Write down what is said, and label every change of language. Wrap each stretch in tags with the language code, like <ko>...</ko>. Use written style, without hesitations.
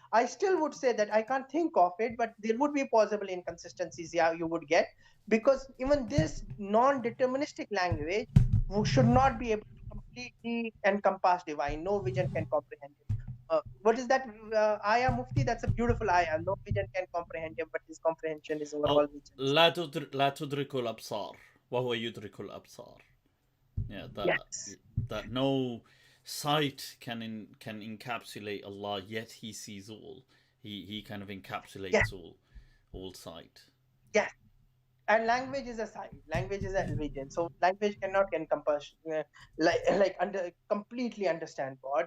<en>I still would say that I can't think of it, but there would be possible inconsistencies, yeah, you would get, because even this non-deterministic language should not be able to completely encompass divine. No vision can comprehend it. What is that ayah, Mufti? That's a beautiful ayah. No vision can comprehend him, but his comprehension is over all Oh, visions.</en> <ar>لا تدرك الأبصار وهو يدرك الأبصار.</ar> <en>Yeah, Yes. that no sight can encapsulate Allah, yet He sees all. He kind of Yes. encapsulates all sight. Yes. And language is a sign. Language is a vision. So language cannot encompass like under completely understand God.</en>